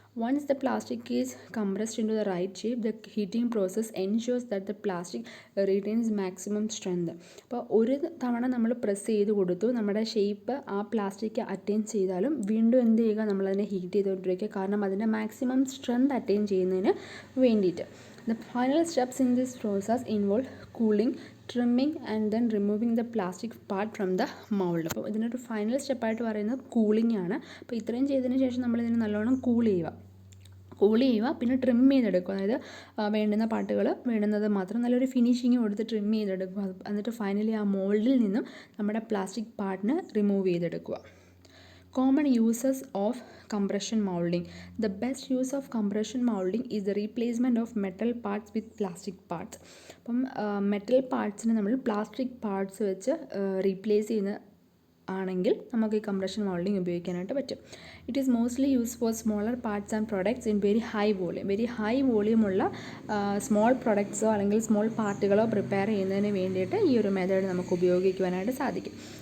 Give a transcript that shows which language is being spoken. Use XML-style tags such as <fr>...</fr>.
<en>Once the plastic is compressed into the right shape, the heating process ensures that the plastic retains maximum strength.</en> <ml>അപ്പോൾ ഒരു തവണ നമ്മൾ press ചെയ്ത് കൊടുത്തു, നമ്മുടെ ഷേപ്പ് ആ പ്ലാസ്റ്റിക് അറ്റൈൻ ചെയ്താലും വീണ്ടും എന്ത് ചെയ്യുക, നമ്മളതിനെ ഹീറ്റ് ചെയ്തുകൊണ്ടിരിക്കുക, കാരണം അതിൻ്റെ മാക്സിമം സ്ട്രെങ്ത് അറ്റൈൻ ചെയ്യുന്നതിന് വേണ്ടിയിട്ട്.</ml> <en>The final steps in this process involve cooling, trimming and then removing the plastic part from the mold.</en> <ml>അപ്പോൾ ഇതിനൊരു ഫൈനൽ സ്റ്റെപ്പായിട്ട് പറയുന്നത് കൂളിംഗ് ആണ്. അപ്പോൾ ഇത്രയും ചെയ്തതിന് ശേഷം നമ്മളിതിനെ നല്ലോണം കൂൾ ചെയ്യുക, പിന്നെ ട്രിം ചെയ്തെടുക്കുക. അതായത് വേണ്ടുന്ന പാർട്ടുകൾ വേണ്ടുന്നത് മാത്രം നല്ലൊരു ഫിനിഷിങ് കൊടുത്ത് ട്രിം ചെയ്തെടുക്കുക. എന്നിട്ട് ഫൈനലി ആ മോൾഡിൽ നിന്നും നമ്മുടെ പ്ലാസ്റ്റിക് പാർട്ടിനെ റിമൂവ് ചെയ്തെടുക്കുക.</ml> <en>Common uses of compression molding. The best use of compression molding is the replacement of metal parts with plastic parts.</en> <ml>അപ്പം മെറ്റൽ പാർട്സിനെ നമ്മൾ പ്ലാസ്റ്റിക് പാർട്സ് വെച്ച് റീപ്ലേസ് ചെയ്യുന്ന ആണെങ്കിൽ നമുക്ക് ഈ കംപ്രഷൻ മോൾഡിംഗ് ഉപയോഗിക്കാനായിട്ട് പറ്റും.</ml> <en>it is mostly use for smaller parts and products in very high volume</en> <ml>ഉള്ള സ്മോൾ പ്രൊഡക്ട്സോ അല്ലെങ്കിൽ സ്മോൾ പാർട്ടുകളോ പ്രിപ്പയർ ചെയ്യുന്നതിന് വേണ്ടിയിട്ട് ഈ ഒരു മെത്തേഡ് നമുക്ക് ഉപയോഗിക്കുവാനായിട്ട് സാധിക്കും.</ml>